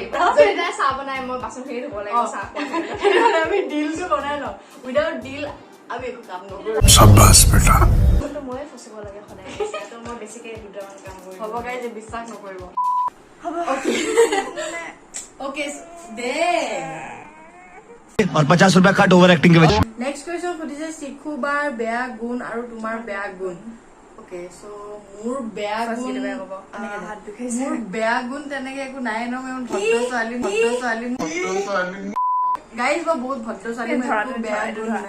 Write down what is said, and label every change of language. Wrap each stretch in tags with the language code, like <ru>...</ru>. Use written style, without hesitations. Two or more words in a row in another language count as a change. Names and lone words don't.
<as>যদি তাই চাহ বনাই মই বাচনখিনি ধুব লাগিব চাহ সেইকাৰণে আমি ডিলটো বনাই লওঁ</as> <en>without deal</en> <as>আমি একো কাম নকৰোঁ</as> <hi>शाबाश बेटा</hi> <as>কিন্তু ময়ে ফচিব লাগে সদায় তো মই বেছিকে দুটামান কাম কৰিম হ'ব গাই যে বিশ্বাস নকৰিব হ'ব অ'কে দে</as> <hi>और 50 रुपया कट</hi> <en>over acting</en> <hi>के वजह</hi> <en>next question</en> <as>সুধিছে শিশুবাৰ বেয়া গুণ আৰু তোমাৰ বেয়া গুণ</as> <en>okay so'</en> <as>মোৰ বেয়া গুণ হাত দুখাইছে মোৰ বেয়া গুণ তেনেকে একো নাই ন মই ভদ্ৰ ছোৱালী গাইজ মই বহুত ভদ্ৰ ছোৱালী মোৰ একো বেয়া গুণ নাই</as>